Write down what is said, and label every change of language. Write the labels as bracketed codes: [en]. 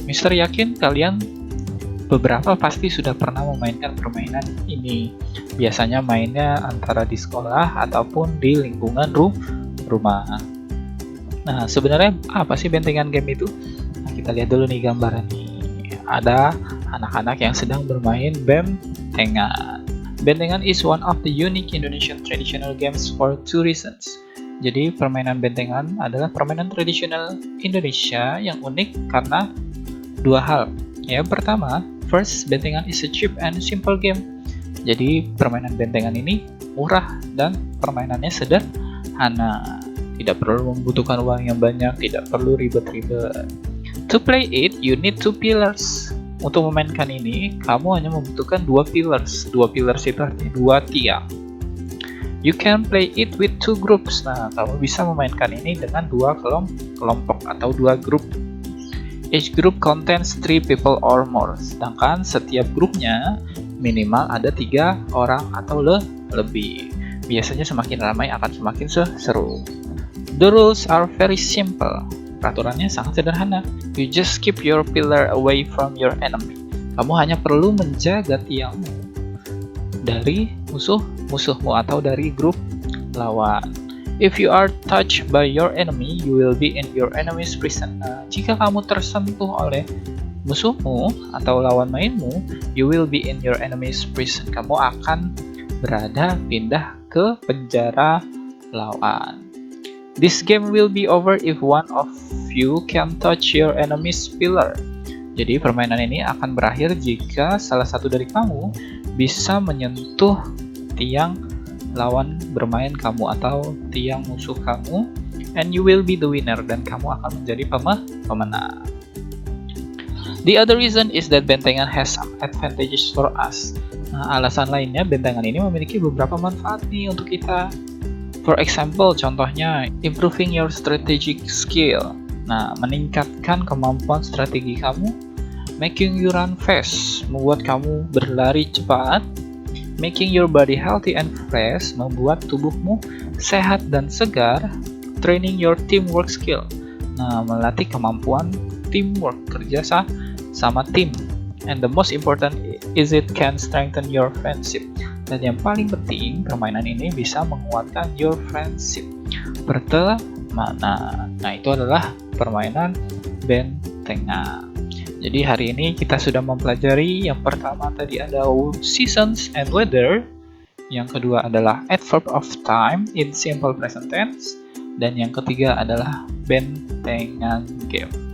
[id] Mister yakin kalian beberapa pasti sudah pernah memainkan permainan ini. Biasanya mainnya antara di sekolah ataupun di lingkungan rumah. Nah, sebenarnya apa sih bentengan game itu? Nah, kita lihat dulu nih gambaran nih. Ada anak-anak yang sedang bermain bentengan. [en] Bentengan is one of the unique Indonesian traditional games for 2 reasons. [id] Jadi permainan bentengan adalah permainan tradisional Indonesia yang unik karena 2 hal. Yang pertama, [en] first, bentengan is a cheap and simple game. [id] Jadi permainan bentengan ini murah dan permainannya sederhana. Tidak perlu membutuhkan uang yang banyak, tidak perlu ribet-ribet. [en] To play it, you need 2 pillars. [id] Untuk memainkan ini, kamu hanya membutuhkan 2 pillars. 2 pillars itu artinya 2 tiang. [en] You can play it with 2 groups. [id] Nah, kamu bisa memainkan ini dengan 2 kelompok atau 2 grup. [en] Each group contains 3 people or more. [id] Sedangkan setiap grupnya minimal ada 3 orang atau lebih. Biasanya semakin ramai akan semakin seru. [en] The rules are very simple. [id] Peraturannya sangat sederhana. [en] You just keep your pillar away from your enemy. [id] Kamu hanya perlu menjaga tiangmu dari musuhmu atau dari grup lawan. [en] If you are touched by your enemy, you will be in your enemy's prison. [id] Nah, jika kamu tersentuh oleh musuhmu atau lawan mainmu, [en] you will be in your enemy's prison. [id] Kamu akan pindah ke penjara lawan. [en] This game will be over if one of you can touch your enemy's pillar. [id] Jadi permainan ini akan berakhir jika salah satu dari kamu bisa menyentuh tiang lawan bermain kamu atau tiang musuh kamu, [en] and you will be the winner, [id] dan kamu akan menjadi pemenang. [en] The other reason is that bentengan has some advantages for us. [id] Nah, alasan lainnya bentengan ini memiliki beberapa manfaat nih untuk kita. [en] For example, [id] contohnya [en] improving your strategic skill. [id] Nah, meningkatkan kemampuan strategi kamu. [en] Making you run fast, [id] membuat kamu berlari cepat. [en] Making your body healthy and fresh, [id] membuat tubuhmu sehat dan segar. [en] Training your teamwork skill. [id] Nah, melatih kemampuan teamwork, kerja sama tim. [en] And the most important is it can strengthen your friendship. [id] Dan yang paling penting, permainan ini bisa menguatkan [en] your friendship, [id] pertemanan. Nah, itu adalah permainan bentengan. Jadi hari ini kita sudah mempelajari yang pertama tadi ada [en] seasons and weather, [id] yang kedua adalah [en] adverb of time in simple present tense, [id] dan yang ketiga adalah bentengan game.